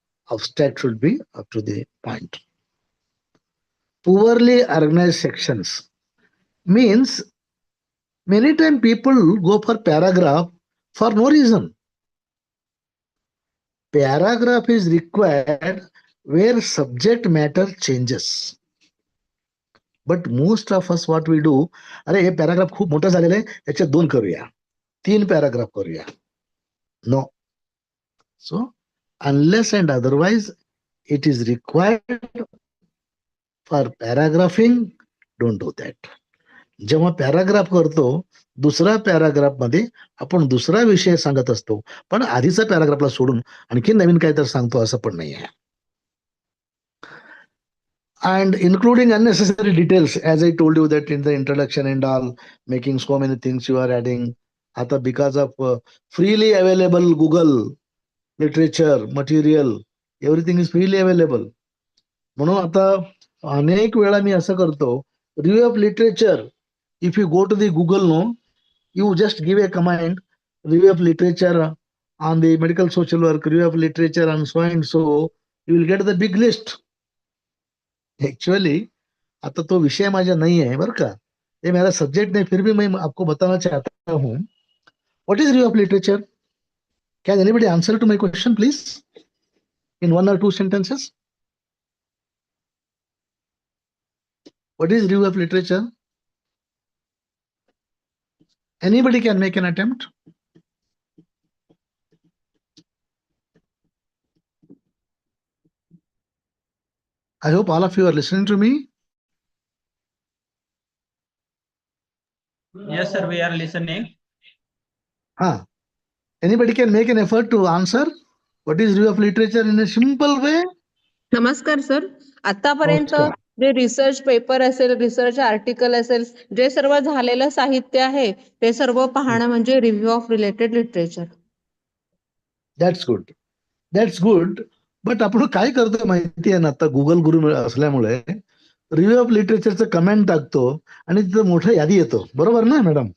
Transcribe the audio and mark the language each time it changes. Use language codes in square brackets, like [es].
[en] Abstract should be up to the point. Poorly organized sections means many times people go for paragraph for no reason. Paragraph is required where subject matter changes. But most of us what we do, [mr] अरे हे paragraph खूप मोठं झालेलं आहे, याच्यात 2 करूया, 3 paragraph करूया. [en] No. So unless and otherwise it is required for paragraphing, don't do that. [mr] जेव्हा पॅराग्राफ करतो, दुसरा पॅराग्राफ मध्ये आपण दुसरा विषय सांगत असतो, पण आधीचा पॅराग्राफला सोडून आणखी नवीन काहीतरी सांगतो असं पण नाही आहे. [en] And including unnecessary details, as I told you that in the introduction and all, making so many things you are adding. आता because of freely available Google literature material, everything is freely available. [mr] म्हणून आता अनेक वेळा मी असं करतो, [en] review of literature. If you go to the Google, no, you just give a command, review of literature on the medical social work, review of literature and so, you will get the big list. [hi] Actually, [mr] आता तो विषय माझा [hi] नहीं है बर का, ये मेरा सब्जेक्ट नहीं, फिर भी मैं आपको बताना चाहता हूँ. [en] What is review of literature? Can anybody answer to my question, please, in 1 or 2 sentences? What is review of literature? Anybody can make an attempt. I hope all of you are listening to me. Yes, sir, we are listening. हाँ, Anybody can make an effort to answer what is review of literature in a simple way. [mr] नमस्कार sir. आतापर्यंत नमस्कार. जे research paper असेल, research article असेल, जे सर्व झालेलं साहित्य आहे ते सर्व पाहणं म्हणजे review of related literature. [en] That's good. That's good. [mr] But आपण काय करतो माहिती आहे ना, आता गुगल गुरु असल्यामुळे रिव्ह्यू ऑफ लिटरेचरचं कमेंट टाकतो आणि तिथं मोठं यादी येतो. बरोबर ना मॅडम?